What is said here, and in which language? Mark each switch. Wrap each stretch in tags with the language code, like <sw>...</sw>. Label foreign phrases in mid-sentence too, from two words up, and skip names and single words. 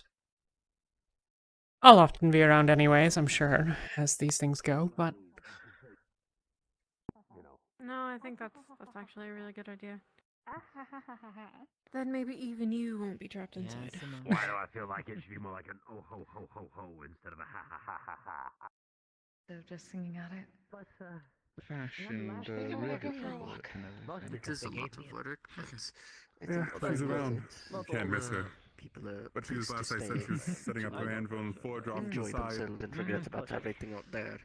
<en>I'll often be around anyways, I'm sure, as these things go, but... No, I think that's actually a really good idea. Then maybe even you won't be trapped inside. Why do I feel like it should be more like an oh ho ho ho ho instead of a ha ha ha ha ha? They're just singing at it. Fashioned really for work and everything. It is a lot of work, but it's Yeah, a lot she's of around. work. You can't miss her. People are But she was pleased last to I said stay. she was setting up her anvil and foredrop Enjoy inside. themselves and forget about everything out there.</en>